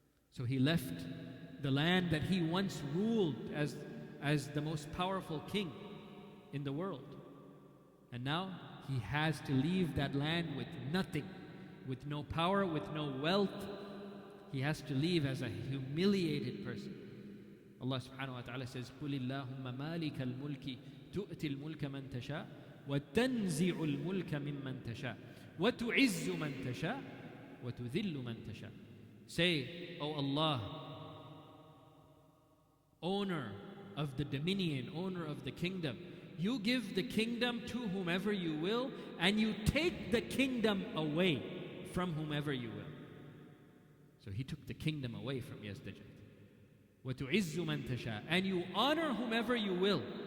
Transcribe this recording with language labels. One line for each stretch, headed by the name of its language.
English: So he left the land that he once ruled as the most powerful king in the world. And now he has to leave that land with nothing, with no power, with no wealth. He has to leave as a humiliated person. Allah subhanahu wa ta'ala says,
Arabic: قُلِ اللَّهُمَّ مَالِكَ الْمُلْكِ تُؤْتِ الْمُلْكَ مَنْ تَشَاءُ وَتَنْزِعُ الْمُلْكَ مِمَّنْ تَشَاءُ وَتُعِزُّ مَنْ تَشَاءُ وَتُذِلُّ مَنْ تَشَاءُ.
English: Say, O Allah, owner of the dominion, owner of the kingdom, you give the kingdom to whomever you will, and you take the kingdom away from whomever you will. So he took the kingdom away from Yazdajad.
Arabic: وَتُعِزُّ مَنْ تَشَاءُ,
English: and you honor whomever you will.